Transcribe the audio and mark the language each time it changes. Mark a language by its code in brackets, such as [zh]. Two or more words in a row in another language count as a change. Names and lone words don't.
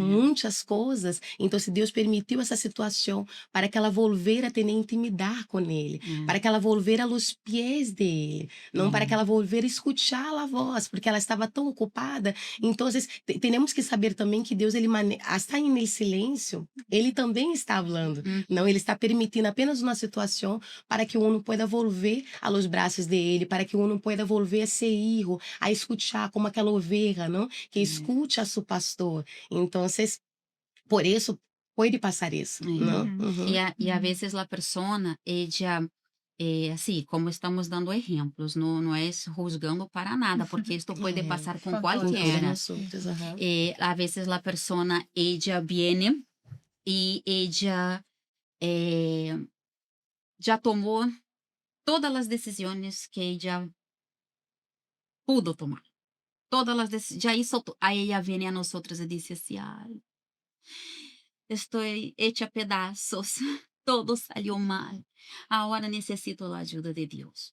[pt] muitas coisas, então se Deus permitiu essa situação para que ela volver a ter intimidade com Ele, para que ela volver aos pés dele, não para que ela volver a escutar a voz, porque ela estava tão ocupada. Então, temos que saber também que Deus, ele está em silêncio, ele também está falando. Não, ele está permitindo apenas uma situação para que [es] uno pueda volver a los [pt] braços dele, para que [es] uno pueda volver a ser hijo, a escuchar [pt] como aquela oveja, não? Que escute a seu pastor. Então, por isso, pode passar isso, não? Uhum. [es] Y a veces la persona, ella, así, como estamos dando ejemplos, no es juzgando para nada, porque esto puede pasar con con [pt] Com todos [es] cualquiera. [pt] nós outros, aham. [es] A veces la persona, ella viene y ella ya tomó todas las decisiones que ella pudo tomar. Todas las decisiones, ya hizo, a ella viene a nosotros y dice así, ay, estoy hecha a pedazos, todo salió mal, ahora necesito la ayuda de Dios.